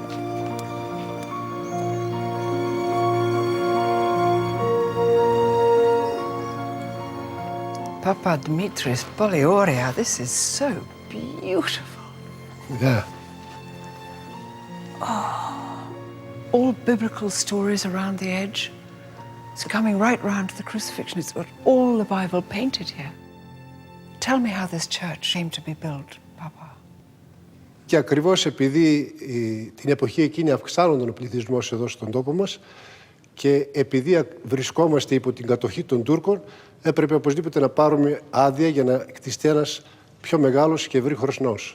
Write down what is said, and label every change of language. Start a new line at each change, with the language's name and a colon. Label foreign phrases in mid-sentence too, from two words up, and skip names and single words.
English: Papa Dimitris, Polioria, this is so beautiful. Yeah. All biblical stories around the edge. It's coming right round to the crucifixion. It's got all the Bible painted here. Tell me how this church came to be built, Papa.
Greek: Και ακριβώς επειδή την εποχή εκείνη αυξάνονταν ο πληθυσμός εδώ στον τόπο μας και επειδή βρισκόμαστε υπό την κατοχή των Τούρκων, έπρεπε οπωσδήποτε να πάρουμε άδεια για να κτιστεί ένας πιο μεγάλος και ευρύχωρος ναός.